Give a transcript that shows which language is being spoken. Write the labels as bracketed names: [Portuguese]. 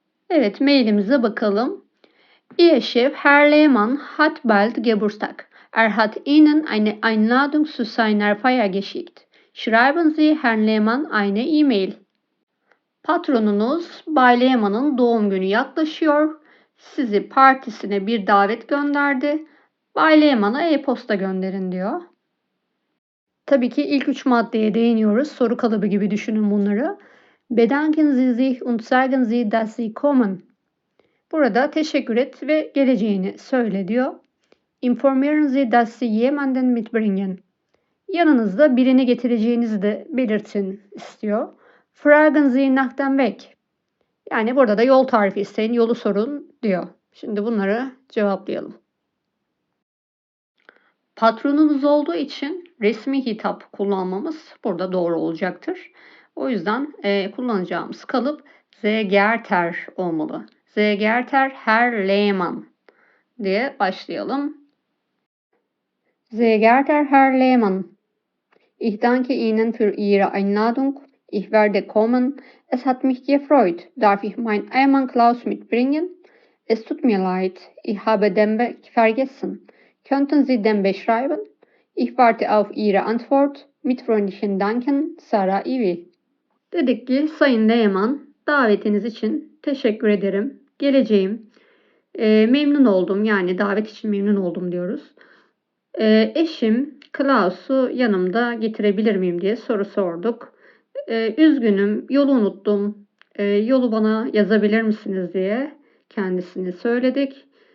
[Turkish] Evet, mailimize bakalım. [German] Ihr Chef Herr Lehmann hat bald Geburtstag. Hat Ihnen eine Einladung zu seiner Feier geschickt. Schreiben Sie Herrn Lehmann eine E-Mail. [Turkish] Patronunuz Bay Lehmann'ın doğum günü yaklaşıyor. Sizi partisine bir davet gönderdi. Bay Lehmann'a e-posta gönderin diyor. Tabii ki ilk 3 maddeye değiniyoruz. Soru kalıbı gibi düşünün bunları. [German] Bedanken Sie sich und sagen Sie, dass Sie kommen. [Turkish] Burada teşekkür et ve geleceğini söyle diyor. [German] Informieren Sie, dass Sie jemanden mitbringen. [Turkish] Yanınızda birini getireceğinizi de belirtin istiyor. [German] Fragen Sie nach dem Weg. [Turkish] Yani burada da yol tarifi isteyin, yolu sorun diyor. Şimdi bunları cevaplayalım. Patronunuz olduğu için resmi hitap kullanmamız burada doğru olacaktır. O yüzden kullanacağımız kalıp Sehr geehrter olmalı. [German] Sehr geehrter Herr Lehmann [Turkish] diye başlayalım. [German] Sehr geehrter Herr Lehmann, ich danke Ihnen für Ihre Einladung. Ich werde kommen. Es hat mich gefreut. Darf ich meinen Ehemann Klaus mitbringen? Es tut mir leid, ich habe den Weg vergessen. Könnten Sie den beschreiben? Ich warte auf Ihre Antwort. Mit freundlichen Danken, Sarah Ivi. [Turkish] Dedik ki Sayın Lehmann, davetiniz için teşekkür ederim. Geleceğim. Memnun oldum, yani davet için memnun oldum diyoruz. Eşim Klaus'u yanımda getirebilir miyim diye soru sorduk. Üzgünüm, yolu unuttum. Yolu bana yazabilir misiniz diye kendisini söyledik.